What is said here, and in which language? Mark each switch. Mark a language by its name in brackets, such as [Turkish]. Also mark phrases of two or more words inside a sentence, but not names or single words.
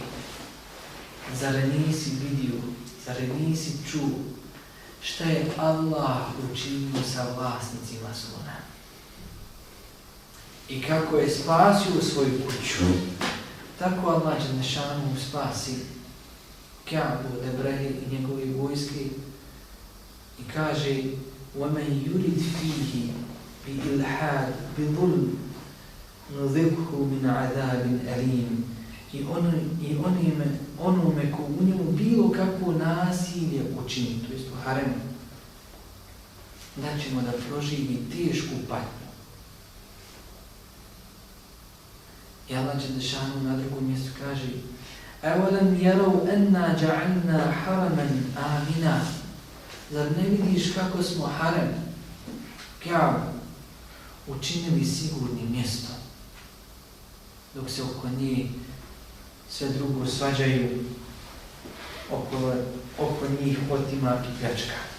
[Bosnian] Zar nisi vidio, zar nisi čuo šta je Allah učinio sa vlasnicima slona? I kako je spasio svoju kuću, tako Allah dželešanu spasi Kjabu od Ebrahe i njegove vojske i kaže [Arabic] وَمَنْ يُرِدْ فِيهِ بِإِلْحَادٍ بِظُلْمٍ نُذِقْهُ مِنْ عَذَابٍ أَلِيمٍ. [Bosnian] I onome ko u njemu bilo kakvo nasilje učini, to jest u haremu, da ćemo da proživi tešku patnju. I Allah dželešanu na drugom mjestu kaže [Arabic] أَوَلَمْ يَرَوْا أَنَّا جَعَلْنَا حَرَمًا آمِنًا. [Bosnian] Zar ne vidiš kako smo harem, Kjabu, učinili sigurnim mjestom, dok se oko njih sve drugo svađaju, oko njih otimak i pljačka.